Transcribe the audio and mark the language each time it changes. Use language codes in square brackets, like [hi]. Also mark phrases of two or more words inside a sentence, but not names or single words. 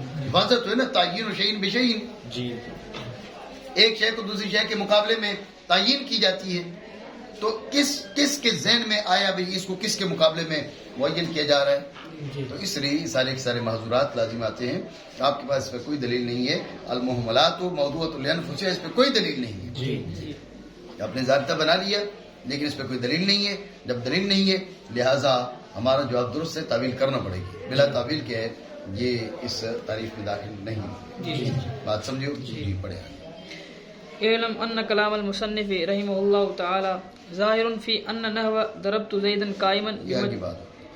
[ur] وضع تو ہے نا [ar] تعین و شیئن بشیئن. [ur] جی ایک شے کو دوسری شے کے مقابلے میں تعین کی جاتی ہے تو کس کے ذہن میں آیا بھئی اس کو کس کے مقابلے میں معین کیا جا رہا ہے؟ تو اس لیے سارے کے سارے محظورات لازم آتے ہیں. آپ کے پاس اس پہ کوئی دلیل نہیں ہے. [ar] المحملات موضوعۃ لانفسها، [ur] اس پہ کوئی دلیل نہیں ہے. آپ نے ضابطہ بنا لیا لیکن اس پہ کوئی دلیل نہیں ہے. جب دلیل نہیں ہے لہٰذا ہمارا جواب درست ہے، تعویل کرنا پڑے گی. بلا تعویل کیا ہے یہ اس تعریف میں داخل نہیں. بات سمجھو؟ جی پڑھے. [ar] اعلم ان کلام المصنف رحمہ اللہ تعالی ظاہر فی ان نحو ضربت زیدا قائما [ur] یہ آگے بات